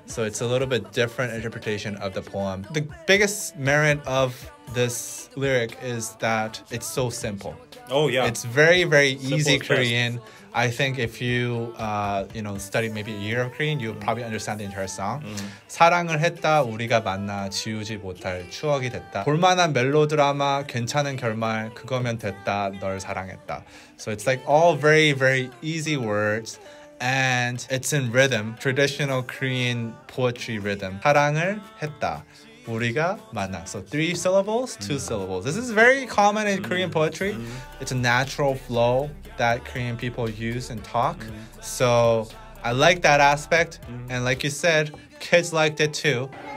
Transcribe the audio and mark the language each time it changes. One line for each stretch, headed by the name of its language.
English: So it's a little bit different interpretation of the poem. The biggest merit of this lyric is that it's so simple. Oh yeah. It's very, very Simple easy as Korean. Best. I think if you study maybe a year of Korean, you'll probably understand the entire song.
Korean: 사랑을 했다 우리가 만나 지우지 못할 추억이 됐다. 볼만한 멜로드라마 괜찮은 결말 그거면 됐다 널 사랑했다.
English: So it's like all very, very easy words. And it's in rhythm, traditional Korean poetry rhythm.
Korean: 사랑을 했다, 우리가 만나.
English: So 3 syllables, 2 syllables. This is very common in Korean poetry. It's a natural flow that Korean people use and talk. So I like that aspect. And like you said, kids liked it too.